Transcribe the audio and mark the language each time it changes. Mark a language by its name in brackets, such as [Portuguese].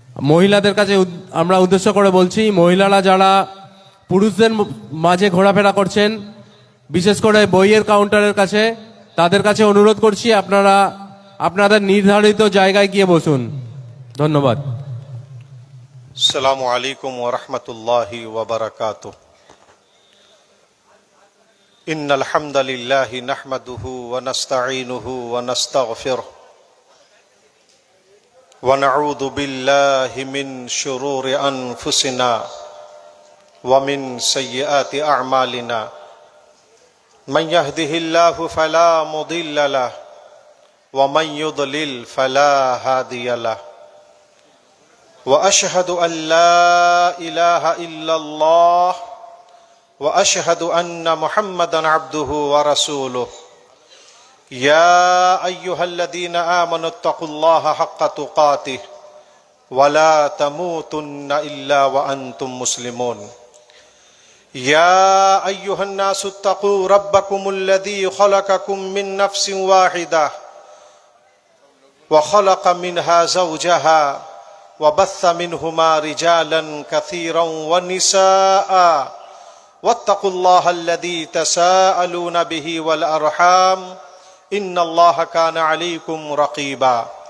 [Bangla] মহিলাদের কাছে আমরা উদ্দেশ্য করে বলছি, মহিলারা যারা পুরুষদের মাঝে ঘোরাফেরা করছেন, বিশেষ করে বইয়ের কাউন্টারের কাছে, তাদের কাছে অনুরোধ করছি আপনারা আপনাদের নির্ধারিত জায়গায় গিয়ে বসুন। ধন্যবাদ। [Arabic] السلام علیکم ورحمۃ اللہ وبرکاتہ۔ ان الحمد للہ نحمده ونستعینه ونستغفره ونعوذ باللہ من شرور انفسنا ومن سیئات اعمالنا، من يهده الله فلا مضل له ومن يضلل فلا هادي له، وأشهد أن لا إله إلا الله وأشهد أن محمدا عبده ورسوله۔ يا أيها الذين آمنوا اتقوا الله حق تقاته ولا تموتن إلا وأنتم مسلمون۔ يا أيها الناس اتقوا ربكم الذي خلقكم من نفس واحدة وخلق منها زوجها وبث منهما رجالا كثيرا ونساء واتقوا الله الذي تساءلون به والأرحام إن الله كان عليكم رقيبا